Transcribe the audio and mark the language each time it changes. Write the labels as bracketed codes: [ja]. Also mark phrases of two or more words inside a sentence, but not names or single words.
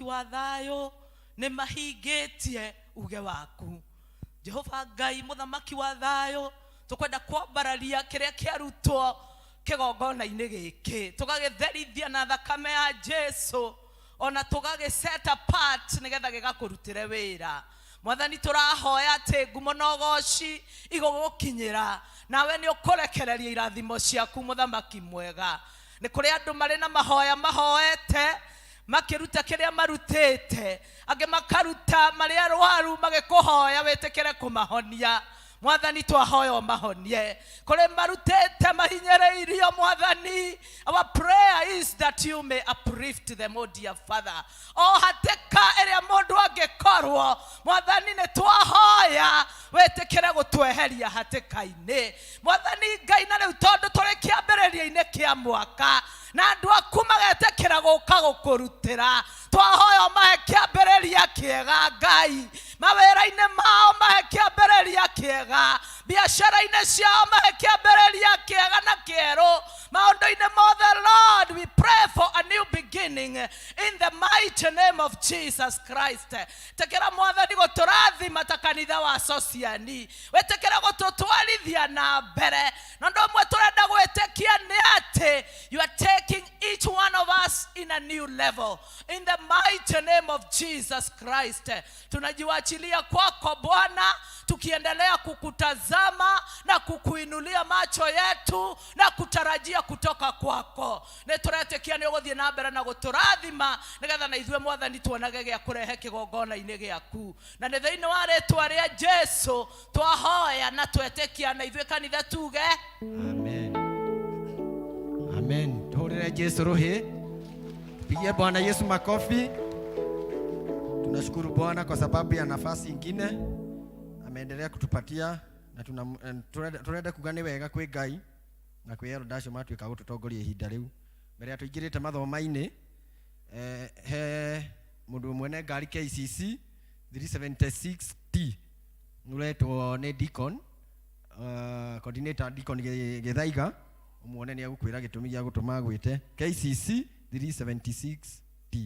[ki] wa thayo ni mahingitie uge waku Jehova Ngai muthamaki wa thayo tukwenda kwambararia kiria kiarutwo kigongona-ini giki tugagitherithia na thakame ya Jesu ona tugage [en] set apart [ki] nigetha gigakurutire wira mwathani turahoya ati ngumo nogoci igugukinyira nawe ni ukurekereria irathimo ciaku muthamaki mwega nĩ kũrĩ andũ marĩ na mahoya mahoete makiruta kiria marutite, angĩ makaruta marĩa arwaru magĩkũhoya wĩtĩkĩre kũmahonia. Mwathani twahoya ũmahonie. Kũrĩ marutite mahinyereirio Mwathani, [en] our prayer is that you may uplift them, O dear Father. [ki] O hatĩka ĩrĩa mũndũ angĩkorwo, Mwathani nĩ twahoya wĩtĩkĩre gũtweheria hatĩka-inĩ. Mwathani Ngai, na rĩu tondũ tũrĩ kĩambĩrĩria-inĩ kĩa mwaka na andũ aku magetĩkĩra gũka gũkũrutĩra, twahoya ũmahe kĩambĩrĩria kĩega Ngai, mawĩra-inĩ mao mahe kĩambĩrĩria kĩega, biacara-inĩ ciao mahe kĩambĩrĩria kĩega na kĩerũ, maũndũ-inĩ mothe. [en] Lord, we pray for a new beginning in the mighty name of Jesus Christ. [ki] Tekera Mwathani gũtũrathima ta kanitha wa Sociani, wĩtĩkĩre gũtũtwarithia na mbere, na ũndũ ũmwe tũrenda gwĩtĩkia nĩ atĩ [en] you are taking each one of us in a new level in the mighty name of Jesus Christ. [sw] Tunajiwachilia kwako Bwana, tukiendelea kukutazama na kukuinulia macho yetu na kutarajia kutoka kwako. [ki] Nĩtũretĩkia nĩ ũgũthiĩ na mbere na gũtũrathima nĩgetha na ithuĩ Mwathani tuonage gĩa kũrehe kĩgongona-inĩ gĩaku, na nĩ thĩinĩ wa rĩĩtwa rĩa Jesũ twahoya na twetĩkia, na ithuĩ kanitha tuge amen. Amen. Tuhurire Jesũ rũhĩ, [sw] pigie Bwana Yesu makofi. Tunashukuru Bwana kwa sababu ya nafasi ingine ameendelea kutupatia, [ki] na tunarenda kuga nĩ wega kwĩ Ngai na kwĩ Eldacio matuĩka gũtũtongoria ihinda rĩu. Mbere ya tũingĩrĩte mathomo-inĩ, he mũndũ mwene ngari KCC 376T nuretwo nĩ Deacon, coordinator Deacon Gĩthaiga, ũmuone nĩ agũkwĩra gĩtũmi gĩa gũtũma gwĩte KCC 376T.